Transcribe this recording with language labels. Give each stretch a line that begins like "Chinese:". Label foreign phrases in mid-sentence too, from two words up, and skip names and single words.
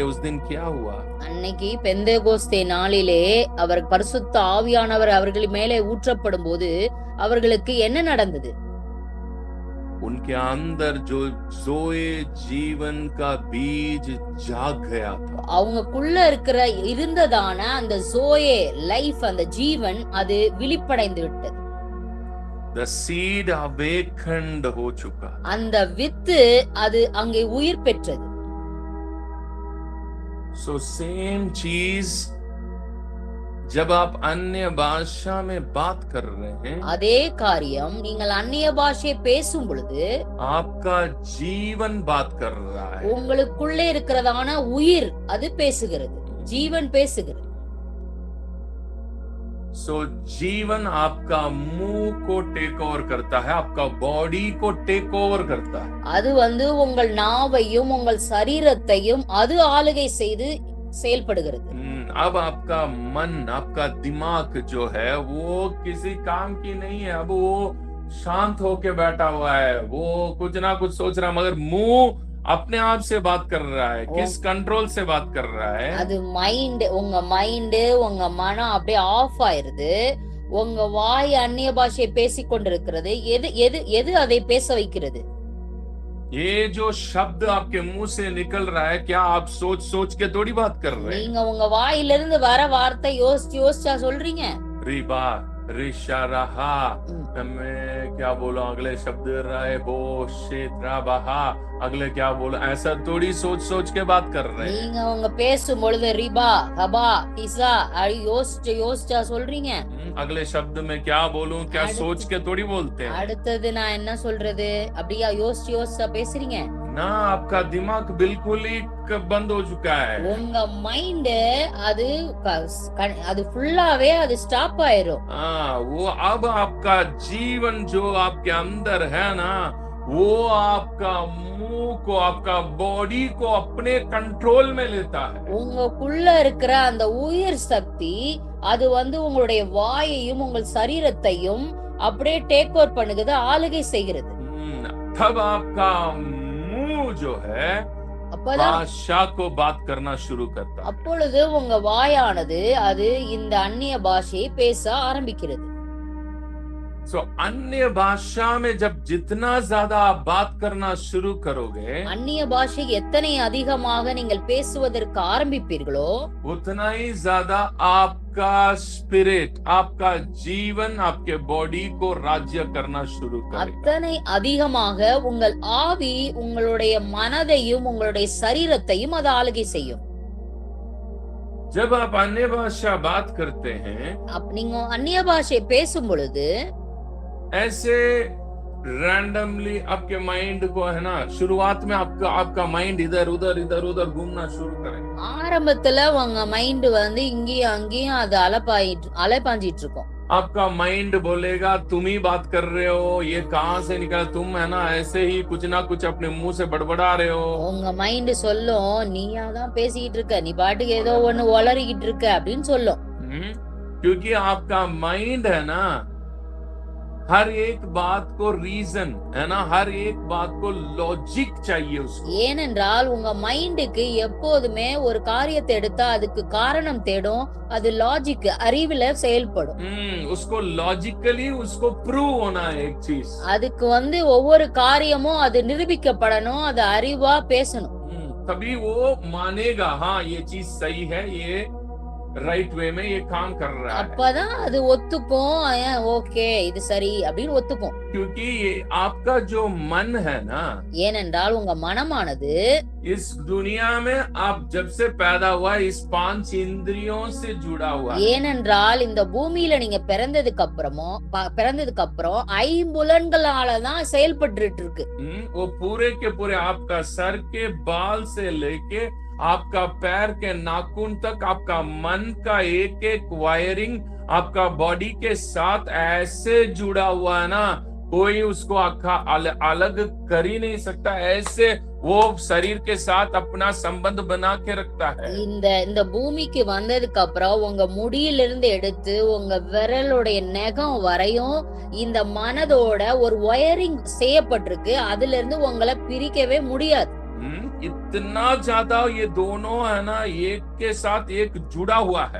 Hindi: उस दिन क्या हुआ?
Tamil: அன்னைக்கு பெந்தேகோஸ்தே நாளிலே அவர் பரிசுத்த ஆவியானவர் அவர்கள் மேலே ஊற்றப்படும் போது அவர்களுக்கு என்ன நடந்தது?
Hindi: उनके अंदर जो ज़ोए जीवन का बीज जाग गया था।
Tamil: அவங்களுக்குள்ள இருக்கிற இருந்ததான அந்த ஜோயே லைஃப், அந்த ஜீவன் அது விழிப்படைந்து விட்டது.
English: The seed awakened
Hindi: हो चुका।
Tamil: அந்த வித்து அது அங்கே உயிர் பெற்றது.
English: so same
Hindi: चीज जब आप अन्य भाषा में बात कर रहे हैं,
Tamil: அதே காரியம் நீங்கள் அந்நிய பாஷை பேசும் பொழுது
Hindi: आपका जीवन बात कर रहा है.
Tamil: உங்களுக்குள்ளே இருக்கிறதான உயிர் அது பேசுகிறது, ஜீவன் பேசுகிறது.
Hindi: सो जीवन आपका मुंह को
English: take over
Hindi: करता है, आपका बॉडी को
English: take over
Hindi: करता है.
Tamil: அது உங்கள் நாவையும் உங்கள் சரீரத்தையும் அது ஆளுகை செய்து செயல்படுகிறது.
Hindi: अब आपका मन, आपका दिमाग जो है वो किसी काम की नहीं है. अब वो शांत होके बैठा हुआ है, वो कुछ ना कुछ सोच रहा है, मगर मुंह अपने आप से बात कर रहा है. किस कंट्रोल से बात कर रहा है?
Tamil: அது உங்க மைண்ட் உங்க மனம் அப்படியே ஆஃப் ஆயிருது. உங்க வாய் அந்நிய பாஷையை பேசிக் கொண்டிருக்கிறது. எது எது எது அதை பேச வைக்கிறது?
Hindi: ये जो शब्द आपके मुंह से निकल रहा है, क्या आप सोच सोच के थोड़ी बात कर रहे हैं?
Tamil: நீங்க உங்க வாயிலிருந்து வர வார்த்தை யோசிச்சு யோசிச்சா சொல்றீங்க.
Hindi: रिबा रिशा रहा, मैं क्या बोलूं अगले शब्द राय बो क्षेत्रा बहा, अगले क्या बोलूं, ऐसा थोड़ी सोच सोच के बात कर रहे हैं.
Tamil: நீங்க உங்க பேசும் பொழுது ரிபா ஹபா ஹிசா யோசிச்சு யோசிச்சா சொல்றீங்க.
Hindi: अगले शब्द में क्या बोलूं, क्या सोच के थोड़ी बोलते हैं.
Tamil: அடுத்தது நான் என்ன சொல்றது அப்படியா யோசிச்சு யோசிச்சா பேசுறீங்க
Hindi: ना. आपका दिमाग बिल्कुल ही बंद हो चुका है.
Tamil: உங்க மைண்ட் அது ஃபுல்லாவே அது ஸ்டாப் ஆயிரும்.
Hindi: वो अब आपका जीवन जो आपके अंदर है ना, वो आपका मुंह को, आपका बॉडी को अपने कंट्रोल में लेता है.
Tamil: உங்களுக்குள்ள இருக்கிற அந்த உயிர் சக்தி அது உங்களுடைய வாயையும் உங்கள் சரீரத்தையும் அப்படியே
English: take over
Tamil: பண்ணுகிறது, ஆளுகை செய்கிறது.
Hindi: तब आपका मुंह जो है भाषा को बात करना शुरू करता है.
Tamil: அப்பொழுது உங்க வாயானது அது இந்த அந்நிய பாஷையை பேச ஆரம்பிக்கிறது.
Hindi: सो अन्य भाषा में जब जितना ज्यादा आप बात करना शुरू करोगे,
Tamil: அந்நிய பாஷை எத்தனை அதிகமாக நீங்கள் பேசுவதற்கு ஆரம்பிப்பீர்களோ
Hindi: उतना ही ज्यादा आपका स्पिरिट, आपका जीवन, आपके बॉडी को राज्य करना शुरू करेगा.
Tamil: அத்தனை அதிகமாக உங்கள் ஆவி உங்களுடைய மனதையும் உங்களுடைய சரீரத்தையும் அது ஆளுகை செய்யும்.
Hindi: जब आप अन्य भाषा बात करते हैं,
Tamil: நீங்க அந்நிய பாஷை பேசும் பொழுது
Hindi: ऐसे रैंडमली आपके माइंड को है ना, शुरुआत में आपका माइंड इधर उधर घूमना शुरू करेगा.
Tamil: ஆரம்பத்துல உங்க மைண்ட் இங்கேயும் அங்கேயும் அது அலைப்பாஞ்சிட்டு இருக்கும்.
Hindi: आपका माइंड बोलेगा तुम ही बात कर रहे हो, ये कहां से निकला, तुम है ना ऐसे ही कुछ ना कुछ अपने मुंह से बड़बड़ा रहे हो.
Tamil: உங்க மைண்ட் சொல்லும் நீயா தான் பேசிட்டு இருக்க, நீ பாட்டுக்கு ஏதோ ஒண்ணு உளறிக்கிட்டு இருக்க அப்படின்னு சொல்லும்.
Hindi: क्योंकि आपका माइंड है ना, हर एक बात को रीजन है ना, हर एक बात को लॉजिक चाहिए उसको.
Tamil: ஏனென்றால் உங்க மைண்டுக்கு எப்போதுமே ஒரு காரியத்தை எடுத்தா அதுக்கு காரணம் தேடும், அது லாஜிக் அறிவுல செயல்படும்.
Hindi: उसको लॉजिकली उसको प्रूव होना है एक चीज.
Tamil: அதுக்கு ஒவ்வொரு காரியமும் அது நிரூபிக்கப்படணும், அது அறிவா பேசணும்.
Hindi: तभी वो मानेगा हाँ ये चीज सही है, ये
English: right way
Hindi: में ये काम कर रहा है.
Tamil: அப்பதான் அது ஒத்துக்கும், ஓகே இது சரி அப்படின்னு ஒத்துக்கும்.
Hindi: क्योंकि ये आपका जो मन है ना,
Tamil: ஏனென்றால் உங்க மனமானது
Hindi: इस दुनिया में आप जब से पैदा हुआ इस 5 इंद्रियों से जुड़ा हुआ है.
Tamil: ஏனென்றால் இந்த பூமியில நீங்க பிறந்ததுக்கு அப்புறம் ஐம்புலன்களால தான் செயல்பட்டு இருக்கு.
Hindi: वो पूरे के पूरे आपका सर के बाल से लेके आपका पैर के नाखून तक आपका मन का एक एक वायरिंग आपका बॉडी के साथ ऐसे जुड़ा हुआ है ना, कोई उसको अलग कर ही नहीं सकता. ऐसे वो शरीर के साथ अपना संबंध बना के रखता है.
Tamil: இந்த பூமிக்கு வந்ததுக்கு அப்புறம் உங்க முடியிலிருந்து எடுத்து உங்க விரலுடைய நகம் வரையும் இந்த மனதோட ஒரு வயரிங் செய்யப்பட்டிருக்கு. அதுல இருந்து உங்களை பிரிக்கவே முடியாது.
Hindi: इतना ज्यादा ये दोनों है ना एक के साथ एक जुड़ा हुआ है.